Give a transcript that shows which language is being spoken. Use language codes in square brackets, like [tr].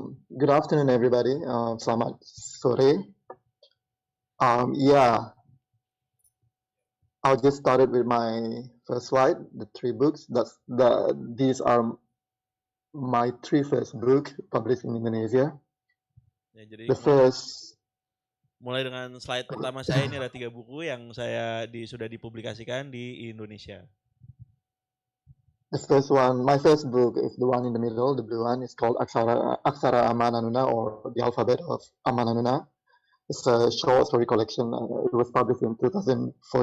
[en] Good afternoon, everybody. [id] Selamat sore. [en] Yeah. I'll just start with my first slide, the 3 books. These are my 3 first books published in Indonesia. [id] Ya, jadi [en] The first, [id] mulai dengan slide pertama saya, ini ada 3 buku yang sudah dipublikasikan di Indonesia. [en] The first one, my first book is the one in the middle, the blue one. It's called Aksara Amananuna, or the Alphabet of Amananuna. It's a short story collection. It was published in 2014.